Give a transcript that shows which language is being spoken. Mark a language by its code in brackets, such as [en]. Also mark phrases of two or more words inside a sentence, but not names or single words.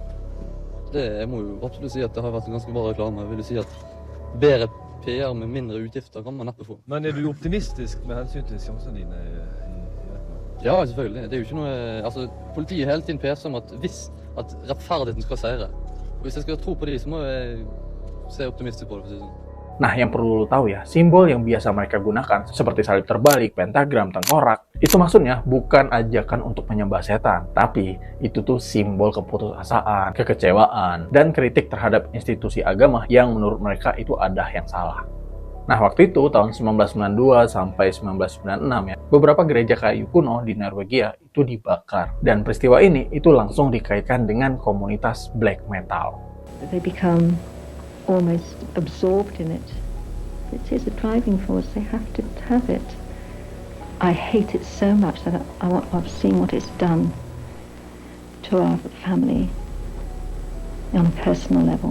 [no] Jeg må jo absolutt si at det har vært en ganske bra reklame. Jeg vil jo si at bedre PR med mindre utgifter kan man neppe få. Men er du optimistisk med hensyn til sjansene dine i retten? Ja, selvfølgelig. Det er jo ikke noe... Altså, politiet hele tiden peser om at rettferdigheten skal seire. Og hvis jeg skal tro på de, så må jeg se optimistisk på det, for å si sånn. [id] Nah, yang perlu lo tahu ya, simbol yang biasa mereka gunakan seperti salib terbalik, pentagram, tengkorak, itu maksudnya bukan ajakan untuk menyembah setan, tapi itu tuh simbol keputusasaan, kekecewaan, dan kritik terhadap institusi agama yang menurut mereka itu ada yang salah. Nah, waktu itu tahun 1992 sampai 1996 ya, beberapa gereja kayu kuno di Norwegia itu dibakar. Dan peristiwa ini itu langsung dikaitkan dengan komunitas [en] black metal. They become almost absorbed in it. It is a driving force. They have to have it. I hate it so much that I've seen what it's done to our family on a personal level.